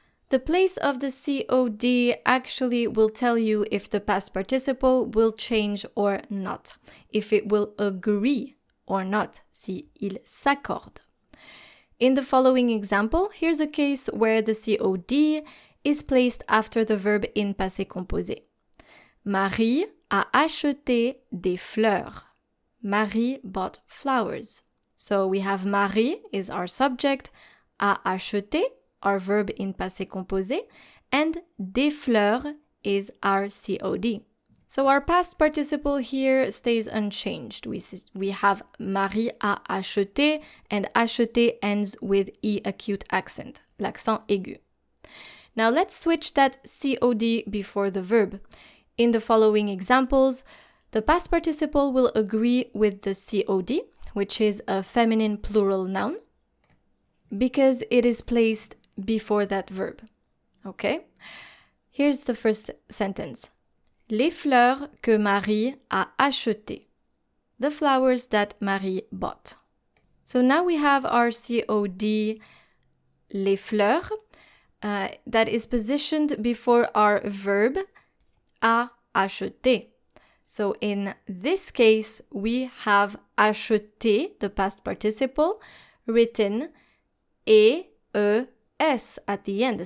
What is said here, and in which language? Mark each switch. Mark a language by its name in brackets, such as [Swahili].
[English] The place of the COD actually will tell you if the past participle will change or not, if it will agree or not, [French] si il s'accorde. [English] In the following example, here's a case where the COD is placed after the verb in passé composé. [French] Marie a acheté des fleurs. [English] Marie bought flowers. So we have Marie is our subject, a acheté, our verb in passé composé, and des fleurs is our COD. So our past participle here stays unchanged. We have Marie a acheté, and acheté ends with E acute accent, l'accent aigu. Now let's switch that COD before the verb. In the following examples, the past participle will agree with the COD, which is a feminine plural noun, because it is placed before that verb. Okay? Here's the first sentence. [French] Les fleurs que Marie a achetées. [English] The flowers that Marie bought. So now we have our COD, les fleurs, that is positioned before our verb a acheté. So in this case, we have acheté, the past participle, written E-E-S at the end.